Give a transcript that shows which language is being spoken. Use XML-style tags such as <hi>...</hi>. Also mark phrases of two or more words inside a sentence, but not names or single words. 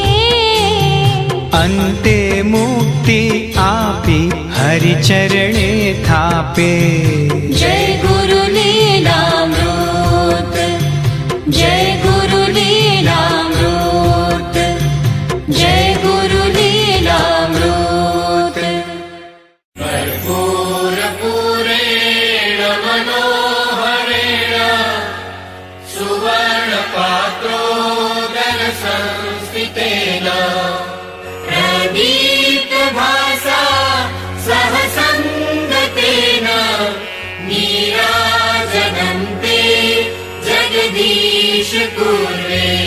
<gu>અંતે મુક્તિ આપી હરિચરણે થાપે. જય ગુરુ લીલામૃત. જય ગુરુ લીલામૃત. જય ગુરુ લીલામૃત.</gu> <sa>कर्पूरपूरेण मनोहरेण सुवर्णपात्रोदरसंस्थितेन प्रदीप्तभासा सहसङ्गतेन नीराजनं ते जगदीश कुर्वे.</sa>